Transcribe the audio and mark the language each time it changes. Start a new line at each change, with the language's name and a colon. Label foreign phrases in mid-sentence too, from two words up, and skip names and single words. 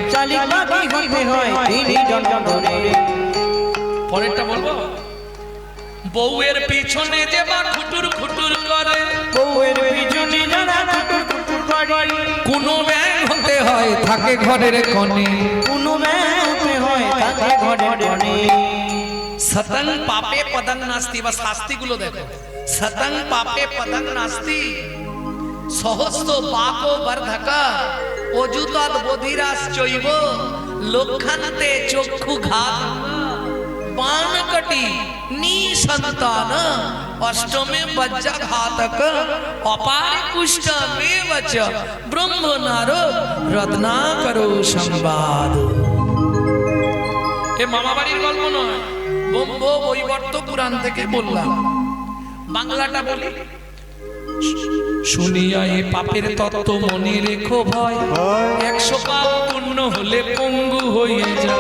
Bangla: পরেরটা বলবো, বউয়ের পিছনে যে বা খুটুর খুটুর করে, কোনো ব্যাং হতে হয় থাকে ঘরের কোণে।
Sanskrit: সতং পাপে পদং নাস্তি,
Bangla: বা শাস্তিগুলো দেখো।
Sanskrit: সতং পাপে পদং নাস্তি, সহস্র পাপ বর্ধকা, অযুতদ বধিরাশ্চৈব, লক্ষান্তে চক্ষু ঘাত, বানকটি নিসন্তান, অষ্টমে বজ্রঘাতক, অপারে কুষ্ঠমেব চ ব্রহ্মণার রত্নাকরো সংবাদ।
Bangla: এ মামা বাড়ির গল্প নয়, ব্রহ্ম বৈবর্ত পুরাণ থেকে বললাম। বাংলাটা বলি, শুনিয়া এ পাপের তত্ত্ব মনে রেখো ভয়, 100 পাপ পূর্ণ হলে পঙ্গু হয়ে যায়।